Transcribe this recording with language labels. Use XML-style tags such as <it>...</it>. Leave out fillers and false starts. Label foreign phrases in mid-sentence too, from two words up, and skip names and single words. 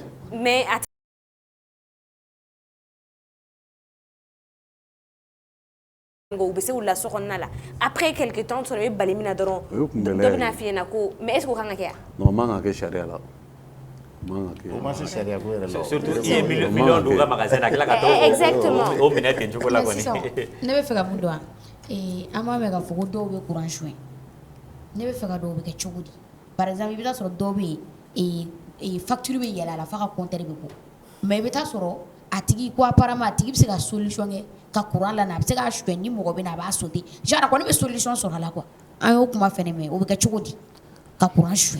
<bm>mais u bɛ se u la so kɔnɔna la</bm> <fr>après quelque temps</fr> <bm>sɔrɔ i bɛ bali min na dɔrɔn dɔ bɛna f'i ɲɛna ko</bm> <fr>mais est-ce que</fr> <bm>o kan ka kɛ non man ka kɛ sariya la man ka kɛ o ma se sariya ko yɛrɛ la surtout i ye million don u ka magasin na tila ka taa o minɛ ten cogo la kɔni ne bɛ fɛ ka mun dɔn an b'a mɛn k'a fɔ ko dɔw bɛ courant suɲɛ ne bɛ fɛ ka dɔw bɛ kɛ cogo di</bm> <fr>par exemple</fr> <bm>i bɛ taa sɔrɔ dɔw bɛ yen facture bɛ yɛlɛ a la f'a ka compteur bɛ bɔ mais i bɛ taa sɔrɔ a tigi ko apparemment a tigi bɛ se ka solution kɛ ka courant la na a bɛ se k'a suɲɛ ni mɔgɔ bɛ na a b'a sauter genre kɔni bɛ solution sɔrɔ a la quoi an y'o kuma fɛnɛ mɛn o bɛ kɛ cogo di ka courant suɲɛ.</bm>